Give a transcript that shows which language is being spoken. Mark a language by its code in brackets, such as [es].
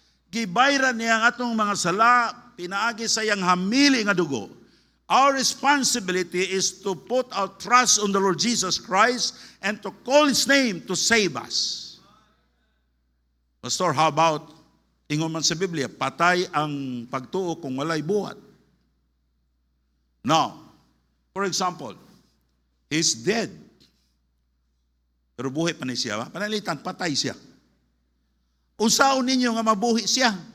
[ceb] Gibayran niya ang atong mga sala, pinaagi sa iyang hamili nga dugo. [en] Our responsibility is to put our trust on the Lord Jesus Christ and to call His name to save us. [ceb] Pastor, [en] how about, [ceb] ingon man sa Biblia, patay ang pagtuo kung walay buhat. [en] Now, for example, he's dead. [ceb] Pero buhi pa ni siya. Panalitan, patay siya. Unsaon ninyo nga mabuhi siya?